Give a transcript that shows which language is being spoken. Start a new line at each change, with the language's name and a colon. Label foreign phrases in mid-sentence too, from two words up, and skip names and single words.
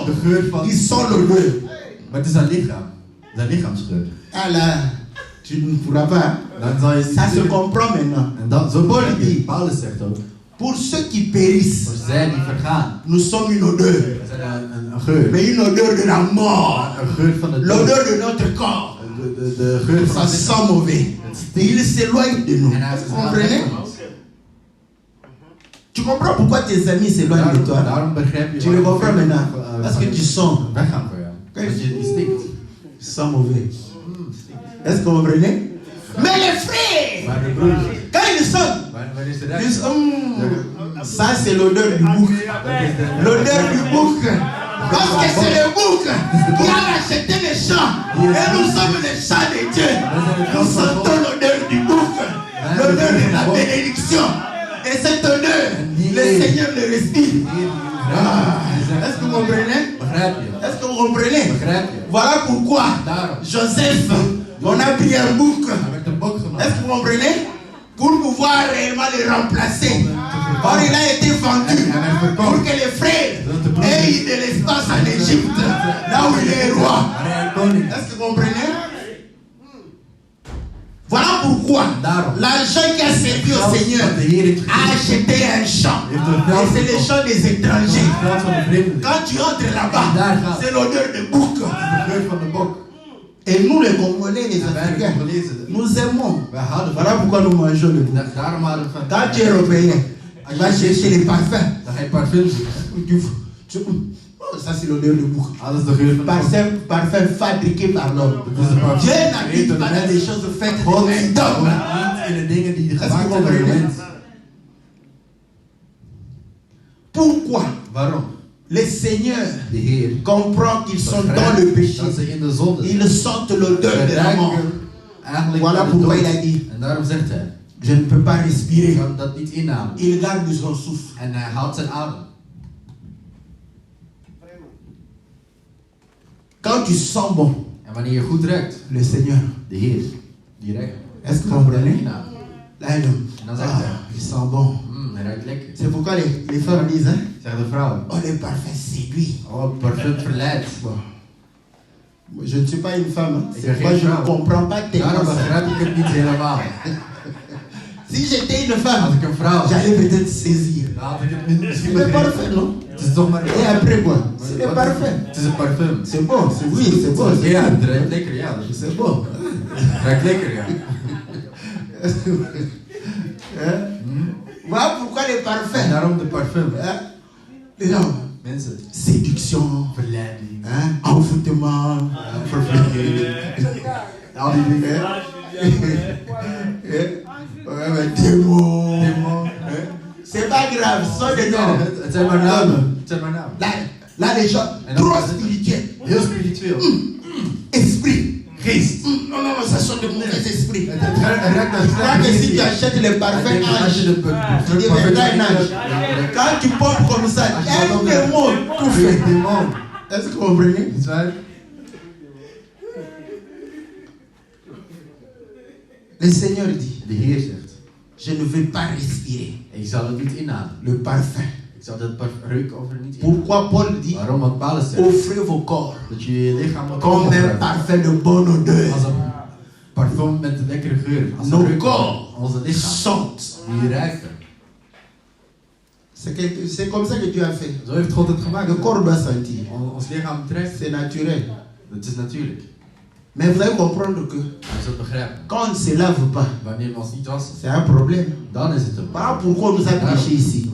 Dutch: De geur van.
French: qui sent l'odeur.
Dutch: Maar het is zijn lichaam. Zijn lichaamsgeur.
French: Ah là, tu ne pourras pas.
Dutch: Dan zal je
French: Ça se comprend maintenant.
Dutch: En dat, zo Paul begrijp je.
French: dit,
Dutch: Paulus zegt ook.
French: pour ceux qui périssent,
Dutch: Voor zij die vergaan.
French: nous sommes une odeur.
Dutch: We zijn een geur.
French: Mais une odeur de la mort.
Dutch: Een geur van de dood.
French: L'odeur de notre corps.
Dutch: De geur van
French: Ça
Dutch: het lichaam.
French: sent mauvais. Il s'éloigne de nous.
Dutch: En hij is
French: Vous comprenez?
Dutch: van ons.
French: Tu comprends pourquoi tes amis s'éloignent de toi?
Dutch: Daarom begrijp je.
French: Tu le comprends maintenant?
Dutch: waarom
French: Parce que tu sens.
Dutch: weggaan voor jou. Dat je stinkt.
French: Sent mauvais. Est-ce que vous comprenez? Mais les frères,
Dutch: Maar de broers.
French: quand ils sentent,
Dutch: Waar is de
French: ils
Dutch: rest?
French: disent, ça c'est l'odeur du bouc. L'odeur du bouc. Parce que c'est le bouc qui a racheté les champs. Et nous sommes les champs de Dieu. Nous sentons l'odeur du bouc. L'odeur de la bénédiction. Et cette odeur, le Seigneur le respire. Est-ce que vous comprenez?
Dutch: Begrijp je?
French: Est-ce que vous comprenez?
Dutch: Begrijp je?
French: Voilà pourquoi
Dutch: Daarom.
French: Joseph, on a pris un bouc.
Dutch: Hij werd een bok gemaakt.
French: Est-ce que vous comprenez? Pour pouvoir réellement le remplacer. Or il a été vendu pour que les frères aient de l'espace en Égypte, là où il est roi.
Dutch: Maar hij een koning.
French: Est-ce que vous comprenez? Voilà pourquoi l'argent qui a servi au Seigneur a acheté un champ. Et c'est le champ des étrangers.
Dutch: Geld van de vreemden.
French: Quand tu entres là-bas, c'est l'odeur de bouc.
Dutch: De geur van de bok.
French: Et nous les Congolais, les Africains, nous aimons.
Dutch: Wij houden van.
French: Voilà pourquoi nous mangeons le bouc.
Dutch: Daarom houden we van.
French: Quand tu es européen, tu vas chercher les parfums.
Dutch: Dan ga je parfum zoeken.
French: Ça c'est l'odeur de bouc.
Dutch: Ah, dat is de geur van de bok.
French: Parfum fabriqué par l'homme. Dieu n'habite pas dans des choses faites de main d'homme.
Dutch: Niet in de dingen die
French: Est-ce que
Dutch: gemaakt
French: vous
Dutch: zijn door de
French: comprenez?
Dutch: mens.
French: Pourquoi
Dutch: Waarom?
French: les seigneurs
Dutch: De Heer
French: comprennent qu'ils sont dans le péché?
Dutch: dat ze in de zonde zijn.
French: Ils sentent l'odeur de la mort.
Dutch: Eigenlijk
French: Voilà
Dutch: van de
French: pourquoi
Dutch: dood.
French: il a dit,
Dutch: En daarom zegt hij,
French: je ne peux pas
Dutch: ik
French: respirer.
Dutch: kan dat niet inademen.
French: Il garde son souffle.
Dutch: En hij houdt zijn adem.
French: Quand tu sens bon,
Dutch: En wanneer je goed ruikt,
French: le Seigneur,
Dutch: de Heer, die ruikt.
French: est-ce que vous
Dutch: Gaat
French: comprenez?
Dutch: inademen.
French: Là, il dit,
Dutch: En dan zegt hij,
French: il sent bon.
Dutch: hij ruikt lekker.
French: C'est pourquoi les femmes disent, hein,
Dutch: Zeggen de vrouwen,
French: oh le parfum séduit.
Dutch: oh, parfum verleidt.
French: Bon. Je ne suis pas une femme, hein.
Dutch: Ik
French: C'est
Dutch: ben
French: pourquoi
Dutch: geen
French: je ne
Dutch: vrouw.
French: comprends pas tellement
Dutch: Daarom
French: ça.
Dutch: begrijp ik het niet helemaal.
French: Si j'étais une
Dutch: Als
French: femme,
Dutch: ik een vrouw was,
French: j'allais peut-être saisir.
Dutch: dan had ik het misschien
French: C'est
Dutch: begrepen.
French: parfait, non?
Dutch: Het is toch maar
French: Et après quoi? C'est
Dutch: Wat-
French: parfait.
Dutch: Het is een parfum.
French: C'est bon, oui, c'est bon.
Dutch: Ja, het ruikt lekker, ja.
French: C'est bon.
Dutch: Het ruikt lekker, ja.
French: Hein? Voilà pourquoi les
Dutch: En
French: parfums.
Dutch: daarom de parfum.
French: Hein? Les gens,
Dutch: Mensen,
French: séduction,
Dutch: verleiding,
French: hein? Envoûtement,
Dutch: vervloeking, al die dingen.
French: Ouais, mais démon.
Dutch: Demon.
French: Hein? C'est pas grave, ce sont des noms.
Dutch: Het zijn maar namen. Het zijn maar namen.
French: Là, les gens,
Dutch: En dan
French: trop
Dutch: is het
French: spirituels.
Dutch: heel spiritueel.
French: Esprit.
Dutch: Geest.
French: Non, non, non, ça sont de mauvais esprits.
Dutch: Het ruikt naar
French: Je crois que si tu
Dutch: slechte
French: achètes les parfums
Dutch: Als je
French: ange,
Dutch: de
French: tu deviendras un ange. Quand tu portes comme ça, un démon tout fait.
Dutch: Demon.
French: Est-ce que vous comprenez?
Dutch: Niet waar?
French: Le Seigneur dit,
Dutch: De Heer zegt,
French: je ne vais pas respirer
Dutch: ik zal het niet inademen.
French: le parfum.
Dutch: Ik zal dat reuk over niet inademen.
French: Pourquoi Paul dit,
Dutch: Waarom? Want Paulus zegt
French: offrez vos corps
Dutch: dat je je lichaam moet
French: comme un
Dutch: offeren
French: parfum de bonne odeur.
Dutch: als een parfum met een lekkere geur. Als een
French: Nos
Dutch: reuk.
French: corps
Dutch: Onze lichaam.
French: sentent.
Dutch: Die ruiken.
French: C'est comme ça que Dieu a fait.
Dutch: Zo heeft God het gemaakt.
French: Le corps doit sentir.
Dutch: Ons lichaam trekt.
French: C'est naturel.
Dutch: Het is natuurlijk.
French: Mais vous allez comprendre que
Dutch: Je zult begrijpen.
French: quand on ne se lave pas,
Dutch: Wanneer we ons niet wassen,
French: c'est un problème.
Dutch: dan is het een
French: Voilà pourquoi on nous a prêché ici.